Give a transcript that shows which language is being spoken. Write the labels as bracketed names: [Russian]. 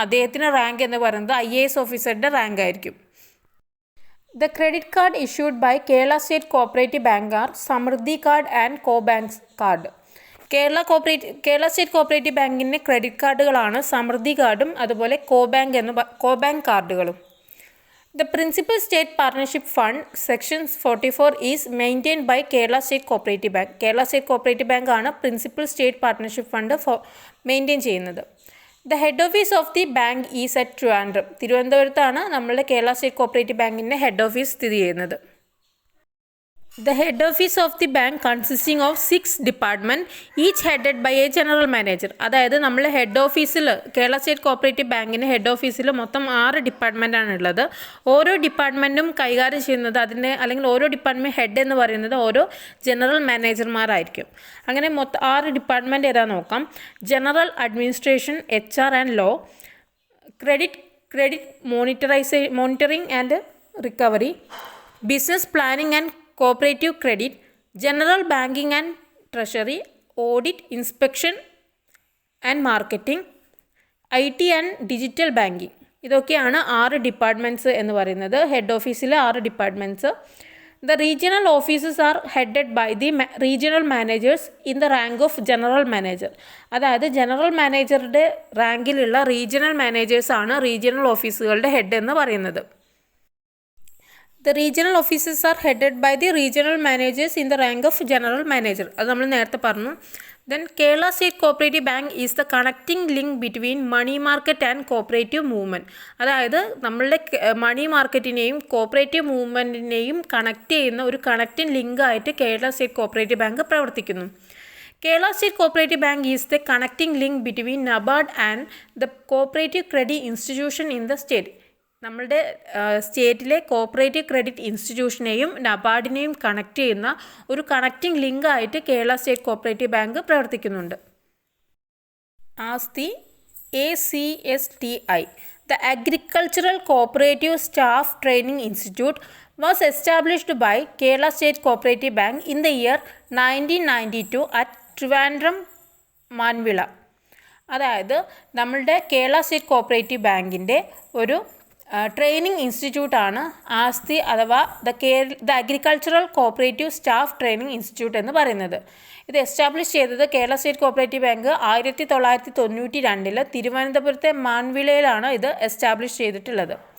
[Malayalam] അദ്ദേഹത്തിന് റാങ്ക് എന്ന് പറയുന്നത് IAS ഓഫീസറുടെ റാങ്ക് ആയിരിക്കും. [English] The credit card issued by Kerala state cooperative bank are Samruddhi card and Cobank card. [Malayalam] Kerala state cooperative ബാങ്കിൻ്റെ ക്രെഡിറ്റ് കാർഡുകളാണ് സമൃദ്ധി കാർഡും അതുപോലെ കോബാങ്ക് കാർഡുകളും. [English] The Principal State Partnership Fund, Section 44 is maintained by Kerala State Cooperative Bank. [Malayalam] Kerala State Cooperative Bank ആണ് Principal State Partnership Fund maintain ചെയ്യുന്നത്. [English] The head office of the bank is at Trivandrum. [Malayalam] തിരുവനന്തപുരത്താണ് നമ്മളുടെ Kerala state cooperative ബാങ്കിൻ്റെ head office സ്ഥിതി ചെയ്യുന്നത്. [English] The head office of the bank consisting of 6 departments, each headed by a general manager. [Malayalam] അതായത് നമ്മൾ head ഓഫീസിൽ Kerala state cooperative ബാങ്കിൻ്റെ head ഓഫീസിൽ മൊത്തം 6 ഡിപ്പാർട്ട്മെൻറ്റാണ് ഉള്ളത്. ഓരോ ഡിപ്പാർട്ട്മെൻറ്റും കൈകാര്യം ചെയ്യുന്നത് അല്ലെങ്കിൽ ഓരോ ഡിപ്പാർട്ട്മെൻറ്റ് ഹെഡ് എന്ന് പറയുന്നത് ഓരോ ജനറൽ മാനേജർമാരായിരിക്കും. അങ്ങനെ മൊത്തം 6 ഡിപ്പാർട്ട്മെൻറ്റ് ഏതാ നോക്കാം. General administration, HR and law, credit monitoring and recovery, business planning and cooperative credit, general banking and treasury, audit, inspection and marketing, IT and digital banking. ഇതൊക്കെയാണ് 6 ഡിപ്പാർട്ട്മെൻറ്റ്സ് എന്ന് പറയുന്നത്. ഹെഡ് ഓഫീസിലെ 6 departments. [English] The regional offices are headed by the regional managers in the rank of general manager. [Malayalam] അതായത് general മാനേജറുടെ റാങ്കിലുള്ള regional മാനേജേഴ്സാണ് regional ഓഫീസുകളുടെ head എന്ന് പറയുന്നത്. [English] The regional offices are headed by the regional managers in the rank of general manager. [Malayalam] അത് നമ്മൾ നേരത്തെ പറഞ്ഞു. [English] Then Kerala State Cooperative Bank is the connecting link between money market and cooperative movement. [Malayalam] അതായത് നമ്മളുടെ മണി മാർക്കറ്റിനെയും cooperative മൂവ്മെൻറ്റിനെയും connect ചെയ്യുന്ന ഒരു connecting link ആയിട്ട് Kerala state cooperative bank പ്രവർത്തിക്കുന്നു. [English] Kerala state cooperative bank is the connecting link between NABARD and the cooperative credit institution in the state. [Malayalam] നമ്മളുടെ സ്റ്റേറ്റിലെ cooperative credit ഇൻസ്റ്റിറ്റ്യൂഷനെയും നബാർഡിനെയും connect ചെയ്യുന്ന ഒരു connecting link ആയിട്ട് കേരള സ്റ്റേറ്റ് കോപ്പറേറ്റീവ് ബാങ്ക് പ്രവർത്തിക്കുന്നുണ്ട്. [English] ആസ്തി ACSTI, the Agricultural Cooperative Staff Training Institute, was established by Kerala State Cooperative Bank in the year 1992 at Trivandrum, Manvila. [Malayalam] അതായത് നമ്മളുടെ Kerala state cooperative ബാങ്കിൻ്റെ ഒരു ട്രെയിനിങ് ഇൻസ്റ്റിറ്റ്യൂട്ടാണ് ആസ്തി അഥവാ the agricultural cooperative staff training institute എന്ന് പറയുന്നത്. ഇത് എസ്റ്റാബ്ലിഷ് ചെയ്തത് കേരള സ്റ്റേറ്റ് കോപ്പറേറ്റീവ് ബാങ്ക് 1992 തിരുവനന്തപുരത്തെ മാൻവിളയിലാണ് ഇത് എസ്റ്റാബ്ലിഷ് ചെയ്തിട്ടുള്ളത്.